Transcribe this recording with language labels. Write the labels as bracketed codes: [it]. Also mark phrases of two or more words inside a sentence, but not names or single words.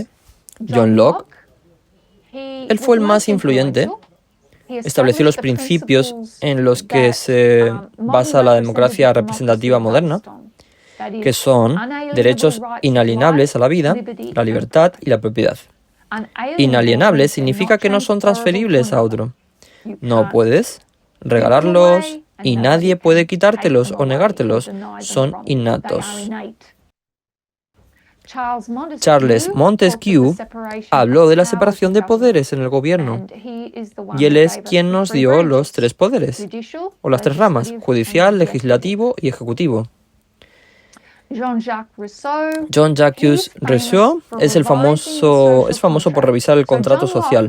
[es] John Locke, él fue el más influyente, estableció los principios en los que se basa la democracia representativa moderna, que son derechos inalienables a la vida, la libertad y la propiedad. Inalienables significa que no son transferibles a otro. No puedes regalarlos y nadie puede quitártelos o negártelos. Son innatos. Charles Montesquieu habló de la separación de poderes en el gobierno y él es quien nos dio los 3 poderes, o las 3 ramas, judicial, legislativo y ejecutivo. Jean-Jacques Rousseau es famoso por revisar el contrato social.